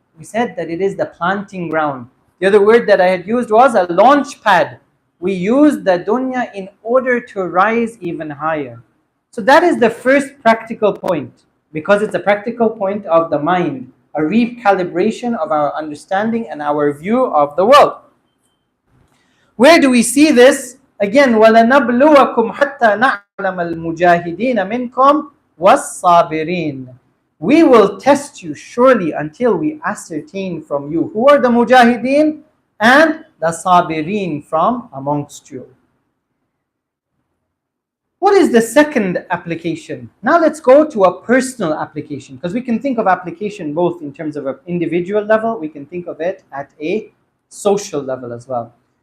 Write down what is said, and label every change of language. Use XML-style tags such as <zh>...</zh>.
<en>We said that it is the planting ground. The other word that I had used was a launch pad. We use the dunya in order to rise even higher. So that is the first practical point, because it's a practical point of the mind, a recalibration of our understanding and our view of the world. Where do we see this? Again,</en> <ar>وَلَنَبْلُوَكُمْ حَتَّى نَعْلَمَ الْمُجَاهِدِينَ مِنْكُمْ وَالصَّابِرِينَ.</ar> <en>We will test you surely until we ascertain from you who are the mujahideen and the sabirin from amongst you. What is the second application? Now let's go to a personal application, because we can think of application both in terms of an individual level, we can think of it at a social level as well.</en>